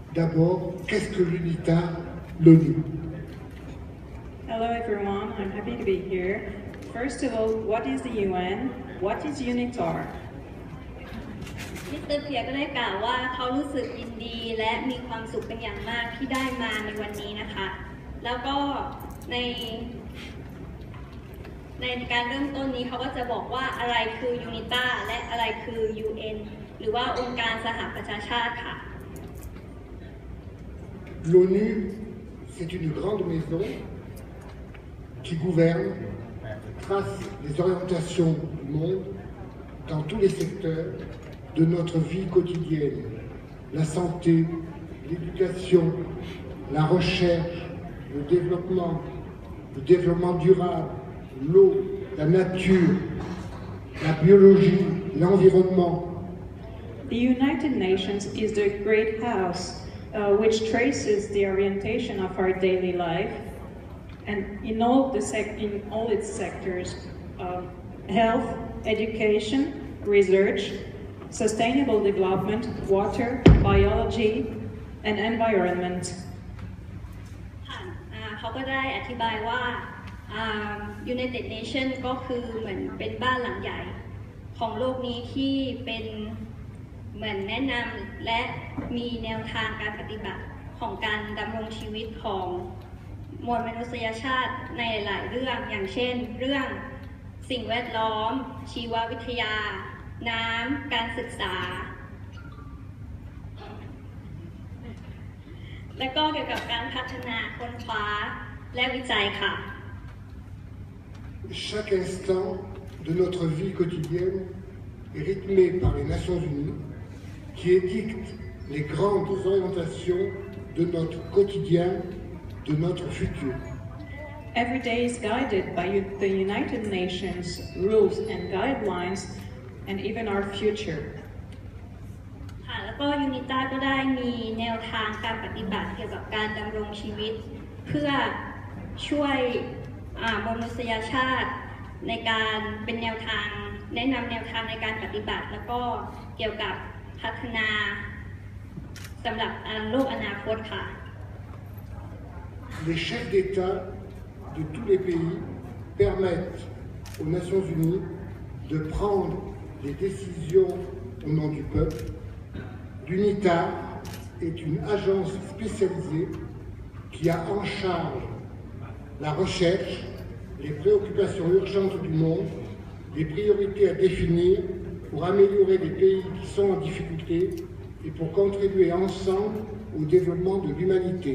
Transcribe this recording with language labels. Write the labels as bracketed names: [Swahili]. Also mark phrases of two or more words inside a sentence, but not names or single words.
[French] D'abord, qu'est-ce que l'UNITA, l'ONU? [English] Hello everyone, I'm happy to be here. First of all, what is the UN? What is UNITAR? [Thai] มิสเตอร์เพียก็ได้กล่าวว่าเขารู้สึกยินดีและมีความสุขเป็นอย่างมากที่ได้มาในวันนี้นะคะ แล้วก็ในการเริ่มต้นนี้เขาก็จะบอกว่าอะไรคือยูนิต้าและอะไรคือ UN หรือว่าองค์การสหประชาชาติค่ะ [French] L'ONU, c'est une grande maison qui gouverne, trace les orientations du monde dans tous les secteurs de notre vie quotidienne. La santé, l'éducation, la recherche, le développement durable, l'eau, la nature, la biologie, l'environnement. [English] The United Nations is the great house which traces the orientation of our daily life and in all its sectors, health, education, research, sustainable development, water, biology, and environment. [Thai] เขาก็ได้อธิบายว่า [English] United Nations [Thai] ก็คือเหมือนเป็นบ้านหลังใหญ่ของโลกนี้ที่ เป็นเหมือนแนะนำและมีแนวทางการปฏิบัติของการดำรงชีวิตของมวลมนุษยชาติในหลายเรื่องอย่างเช่นเรื่องสิ่งแวดล้อมชีววิทยาน้ำการศึกษาและก็เกี่ยวกับการพัฒนาค้นคว้าและวิจัยค่ะ [French] Chaque instant de notre vie quotidienne est rythmé par les Nations Unies qui édictent les grandes orientations de notre quotidien, de notre futur. [English] Every day is guided by the United Nations rules and guidelines and even our future. [Thai] ค่ะแล้วก็ยูนิต้าก็ได้มีแนวทางการปฏิบัติเกี่ยวกับการดำรงชีวิตเพื่อช่วยมนุษยชาติในการเป็นแนวทางแนะนำแนวทางในการปฏิบัติแล้วก็เกี่ยวกับพัฒนาสำหรับโลกอนาคตค่ะ [French] Les chefs d'État de tous les pays permettent aux Nations Unies de prendre des décisions au nom du peuple. L'UNITA est une agence spécialisée qui a en charge la recherche, les préoccupations urgentes du monde, les priorités à définir pour améliorer les pays qui sont en difficulté et pour contribuer ensemble au développement de l'humanité.